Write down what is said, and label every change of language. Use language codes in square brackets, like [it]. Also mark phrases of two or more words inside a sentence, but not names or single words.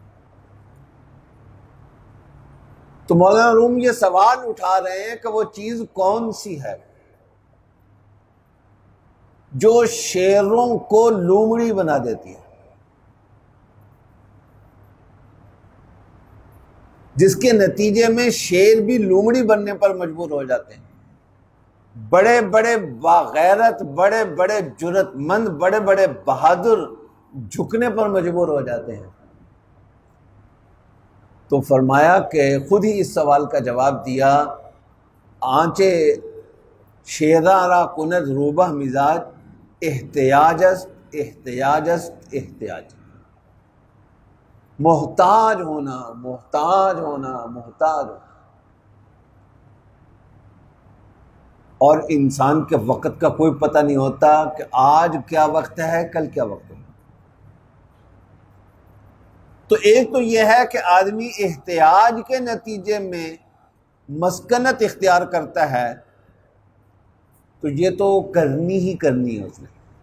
[ur] تو مولانا روم یہ سوال اٹھا رہے ہیں کہ وہ چیز کون سی ہے جو شیروں کو لومڑی بنا دیتی ہے، جس کے نتیجے میں شیر بھی لومڑی بننے پر مجبور ہو جاتے ہیں، بڑے بڑے باغیرت، بڑے بڑے جرأت مند، بڑے بڑے بہادر جھکنے پر مجبور ہو جاتے ہیں۔ تو فرمایا کہ خود ہی اس سوال کا جواب دیا، [fa] آنچے شیراں را کند روبہ مزاج، احتیاج است احتیاج است احتیاج۔ [ur] محتاج ہونا، محتاج ہونا، محتاج ہونا۔ اور انسان کے وقت کا کوئی پتہ نہیں ہوتا کہ آج کیا وقت ہے، کل کیا وقت ہے۔ تو ایک تو یہ ہے کہ آدمی احتیاج کے نتیجے میں مسکنت اختیار کرتا ہے، تو یہ تو کرنی ہی کرنی ہے اس نے،